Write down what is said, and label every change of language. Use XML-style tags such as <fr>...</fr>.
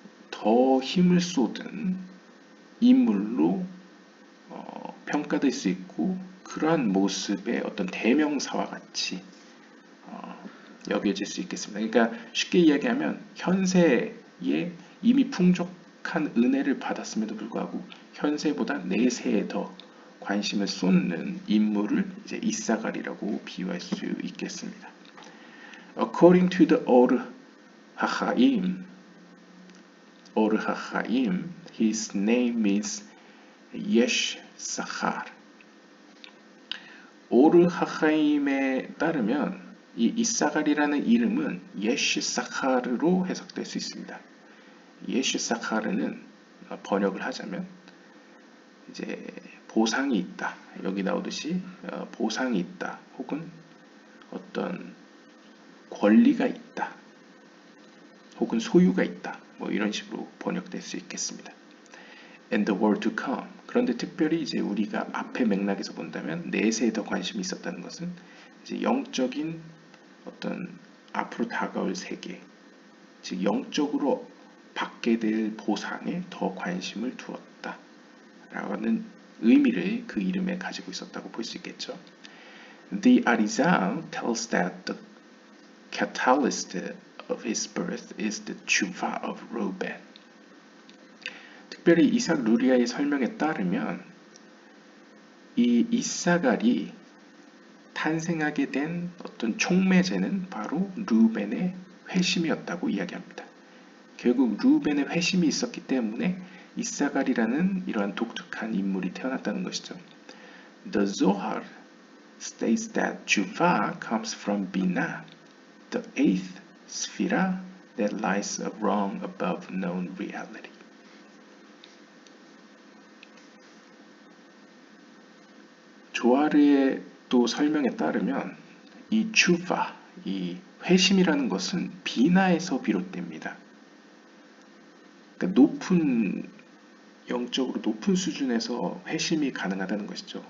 <ko>더 힘을 쏟은 인물로 평가될 수 있고, 그러한 모습의 어떤 대명사와 같이 여겨질 수 있겠습니다. 그러니까 쉽게 이야기하면 현세에 이미 풍족한 은혜를 받았음에도 불구하고 현세보다 내세에 더 관심을 쏟는 인물을 이제 이사갈이라고 비유할 수 있겠습니다.</ko> <en>According to the Or HaChaim, his name is Yeshsachar.</en> <ko>오르 하chaim에 따르면 이 이사갈이라는 이름은 예시사카르로 해석될 수 있습니다. 예시사카르는 번역을 하자면 이제 보상이 있다, 여기 나오듯이 보상이 있다 혹은 어떤 권리가 있다 혹은 소유가 있다, 뭐 이런 식으로 번역될 수 있겠습니다.</ko> <en>And the world to come.</en> <ko>그런데 특별히 이제 우리가 앞의 맥락에서 본다면 내세에 더 관심이 있었다는 것은 이제 영적인 어떤 앞으로 다가올 세계, 즉 영적으로 받게 될 보상에 더 관심을 두었다라는 의미를 그 이름에 가지고 있었다고 볼 수 있겠죠.</ko> <en>The Arizal tells that the catalyst of his birth is the tshuva of Reuben.</en> <ko>특별히 이삭 루리아의 설명에 따르면 이 이사갈이 탄생하게 된 어떤 촉매제는 바로 르우벤의 회심이었다고 이야기합니다. 결국 르우벤의 회심이 있었기 때문에 이사갈이라는 이러한 독특한 인물이 태어났다는 것이죠.</ko> <en>The Zohar states that Juva comes from Binah, the eighth sphera that lies a rung above known reality.</en> <ko>조아르의 또 설명에 따르면 이 주파, 이 회심이라는 것은 비나에서 비롯됩니다. 그러니까 영적으로 높은 수준에서 회심이 가능하다는 것이죠.</ko>